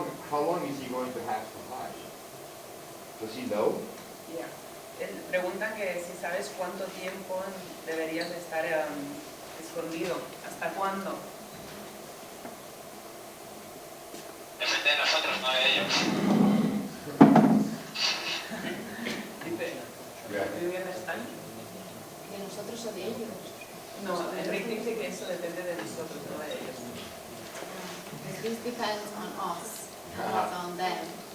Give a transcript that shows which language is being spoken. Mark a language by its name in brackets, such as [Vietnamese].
[English] How long is he going to have to hide? Does he know? Yeah. [Spanish] Preguntan que si sabes cuánto tiempo deberías de estar escondido. ¿Hasta cuándo? Depende de nosotros, no de ellos. Dice, ¿muy bien están? ¿De nosotros o de ellos? No, Enric dice que eso depende de nosotros, no de ellos. [English] This depends on us, not on them.